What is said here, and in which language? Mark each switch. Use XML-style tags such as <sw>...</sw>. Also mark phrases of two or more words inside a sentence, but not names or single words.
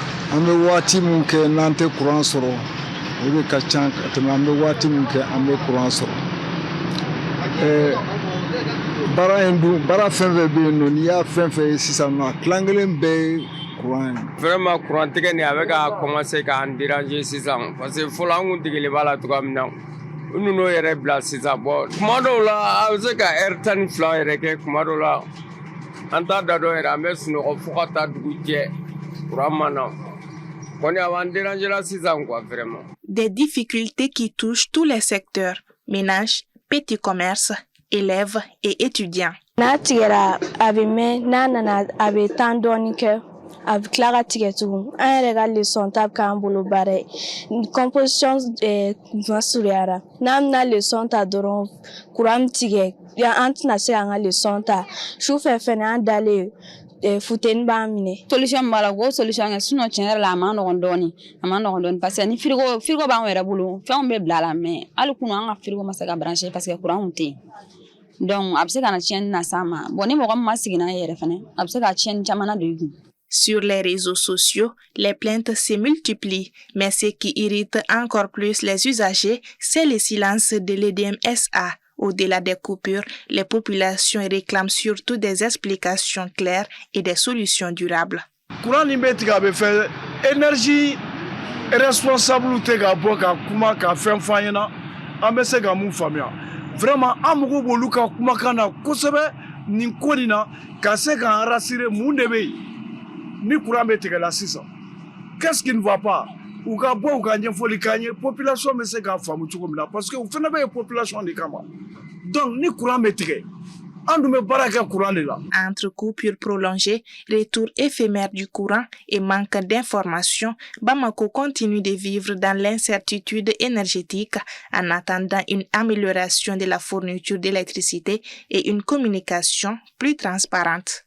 <fr>Vraiment courant</fr> <bm>tigɛ ni a bɛ ka commencer k'an déranger sisan</bm> <fr>parce que</fr> <bm>fɔlɔ an kun degeli b'a la cogoya min na u ninnu yɛrɛ bila sisan bon kuma dɔw la a bɛ se ka heure 12 yɛrɛ kɛ kuma dɔw la an t'a da dɔn yɛrɛ an bɛ sunɔgɔ fo ka taa dugu jɛ courant ma na kɔni a b'an déranger la sisan</bm> <fr>quoi vraiment. Des difficultés qui touchent tous les secteurs, ménages, petits commerces, élèves et étudiants.</fr> <bm>N'a tigɛra a bɛ mɛn n'a nana a bɛ temps dɔɔni kɛ a bɛ tila ka tigɛ tugun an yɛrɛ ka leçon ta bɛ k'an bolo baara ye composition kun surunyara n'an bɛna leçon ta dɔrɔn courant bɛ tigɛ an tɛna se k'an ka leçon ta sufɛ fɛnɛ an dalen funteni b'an minɛ. Solution b'a la o solution kɛ sinon tiɲɛ yɛrɛ la a ma nɔgɔn dɔɔni parce que ni frigo b'an yɛrɛ bolo fɛnw bɛ bila la mais hali kunu an ka frigo ma se ka</bm> <fr>brancher parce que</fr> <bm>courant tɛ yen.</bm> <fr>Donc, sur les réseaux sociaux, les plaintes se multiplient, mais ce qui irrite encore plus les usagers, c'est le silence de l'EDMSA. Au-delà des coupures, les populations réclament surtout des explications claires et des solutions durables. Énergie responsabilité vraiment</fr> <bm>amugo bolu ka kumakana kosɛbɛ nin ko nin na ka se k'an rassurer mun de bɛ yen ni courant bɛ tigɛ la sisan</bm> <fr>qu'est-ce qui ne va pas</fr> <bm>u ka bɔ u ka ɲɛfɔli k'an ye population bɛ se k'a faamu cogo min na</bm> <fr>parce que</fr> <bm>u fana bɛ population de kama donc ni courant bɛ tigɛ an dun bɛ baara kɛ courant de la.</bm> <fr>Entre coupures prolongées, retour éphémère du courant et manque d'informations, Bamako continue de vivre dans l'incertitude énergétique en attendant une amélioration de la fourniture d'électricité et une communication plus transparente.</fr>